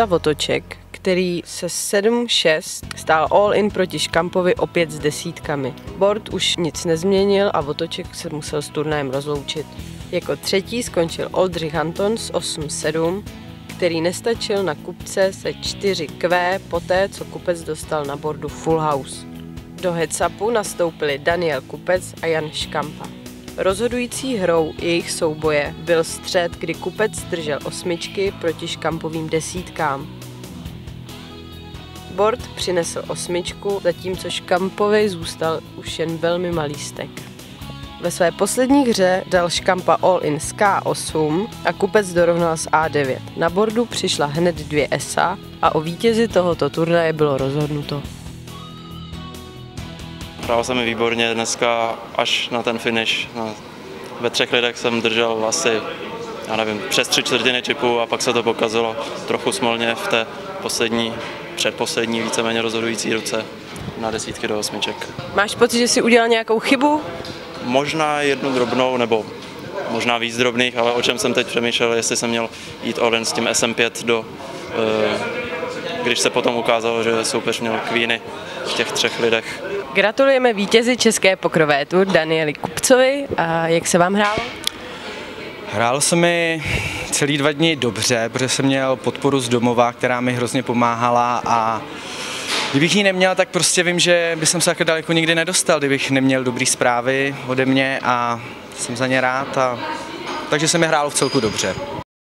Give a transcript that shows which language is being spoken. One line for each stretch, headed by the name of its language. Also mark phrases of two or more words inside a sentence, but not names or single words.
Czech: Votoček, který se 7-6 stál
English: all in
Czech: proti Škampovi opět s desítkami. Board už nic nezměnil a Votoček se musel s turnajem rozloučit. Jako třetí skončil Oldřich Hanton s 8-7, který nestačil na kupce se 4Q poté, co kupec dostal na bordu
English: full house.
Czech: Do heads-upu nastoupili Daniel Kupec a Jan Škampa. Rozhodující hrou jejich souboje byl střet, kdy kupec držel 8 proti Škampovým desítkám. Board přinesl 8, zatímco Škampovi zůstal už jen velmi malý stek. Ve své poslední hře dal Škampa
English: all in
Czech: s K8 a kupec dorovnal s A9. Na bordu přišla hned 2 esa a o vítězi tohoto turnaje bylo rozhodnuto. Hrál se mi výborně dneska až na ten finish. Ve 3 lidech jsem držel asi, já nevím, přes 3/4 čipu a pak se to pokazilo trochu smolně v té předposlední víceméně rozhodující ruce na desítky do 8. Máš pocit, že jsi udělal nějakou chybu? Možná jednu drobnou, nebo možná víc drobných, ale o čem jsem teď přemýšlel, jestli jsem měl jít
English: all in
Czech: s tím SM5 když se potom ukázalo, že soupeř měl queeny v těch 3 lidech. Gratulujeme vítězi České pokrové tour Danieli Kupcovi. A jak se vám hrálo? Hrálo se mi celý 2 dny dobře, protože jsem měl podporu z domova, která mi hrozně pomáhala a kdybych ji neměl, tak prostě vím, že bych se takhle daleko nikdy nedostal, kdybych neměl dobrý zprávy ode mě a jsem za ně rád, takže se mi hrálo v celku dobře.